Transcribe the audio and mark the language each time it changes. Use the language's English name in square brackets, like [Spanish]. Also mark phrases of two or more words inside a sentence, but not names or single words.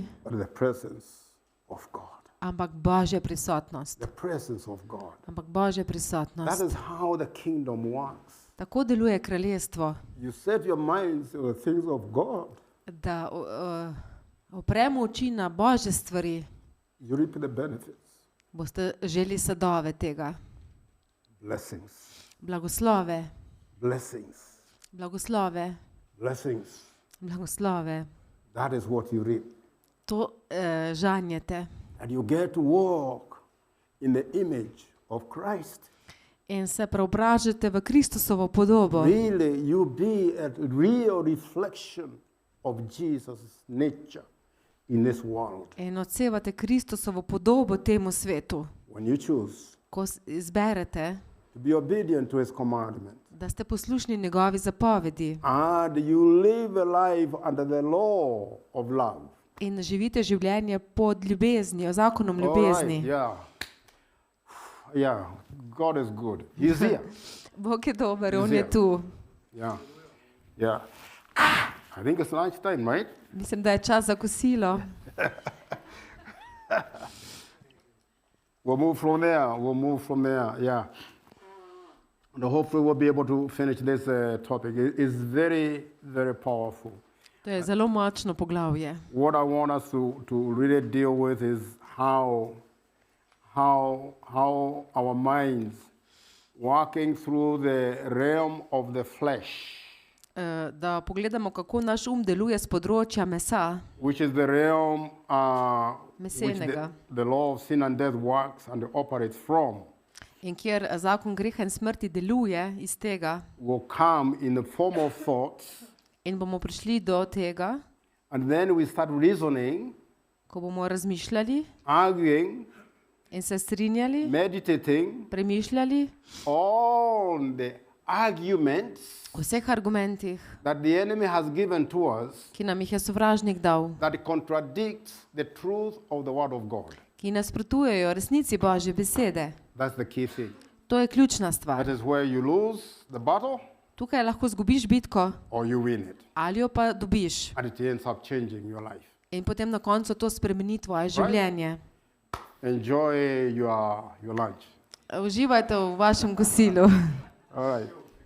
[English] but the presence of God. [Slovenian] ampak Božja prisotnost. [English] The presence of God. [Slovenian] Ampak Božja [English] That [Slovenian] prisotnost. [English] is how the kingdom works. [Slovenian] Tako deluje kraljestvo, [English] You set your minds on the things of God, [Slovenian] da opremo oči na Božje stvari, [English] you reap the benefits, [Slovenian] boste želi sadove tega. [English] blessings, [Slovenian] Blagoslove, [English] blessings, [Slovenian] blagoslove, [English] blessings. [Slovenian] blagoslove. [English] That is what you reap. [Slovenian] To žanjete. [English] And you get to walk in the image of Christ. [Slovenian] In se preobražate v Kristusovo podobo. [English] Really, you be a real reflection of Jesus' nature in this world. [Slovenian] In odsevate Kristusovo podobo temu svetu. [English] When you choose [Slovenian] Ko izberete, [English] to be obedient to his commandment, [Slovenian] da ste poslušni njegovi zapovedi [English] and you live a life under the law of love. [Slovenian] in živite življenje pod ljubeznijo, zakonom [English] All [Slovenian] ljubezni. [English] right, yeah. Yeah, God is good. He's here. [Slovenian] Bog je dober, [English] He's [Slovenian] on je [English] here. [Slovenian] tu. [English] Yeah. Yeah. I think it's lunch time, right? [Slovenian] Mislim, da je čas za kosilo. [English] We'll move from there. We'll move from there. Yeah. And hopefully we'll be able to finish this topic. It's very, very powerful. [Slovenian] To je zelo močno poglavje. [English] What I want us to really deal with is how our minds walking through the realm of the flesh, [Slovenian] Da pogledamo, kako naš deluje z področja mesa, [English] which is the realm which [Slovenian] Mesenega. [English] the law of sin and death works and operates from, [Slovenian] in kjer zakon greha in smrti deluje iz tega, [English] will come in the form of thoughts. [Slovenian] in bomo prišli do tega, [English] And then we start reasoning, [Slovenian] ko bomo razmišljali [English] arguing, [Slovenian] in se strinjali, [English] meditating [Slovenian] premišljali [English] on the arguments [Slovenian] o vseh argumentih, [English] that the enemy has given to us [Slovenian] ki nam jih je sovražnik dal, [English] that contradicts the truth of the word of God. [Slovenian] ki nasprotujejo resnici Božje besede. [English] That's the key thing. [Slovenian] To je ključna [English] That [Slovenian] stvar. [English] is where you lose the battle [Slovenian] Tukaj lahko zgubiš bitko [English] or you win it. [Slovenian] ali jo pa dobiš. [English] And it ends up changing your life. [Slovenian] In potem na koncu to spremeni tvoje življenje. [English] Enjoy your lunch. [Slovenian] Uživajte v vašem kosilu. [English] All right.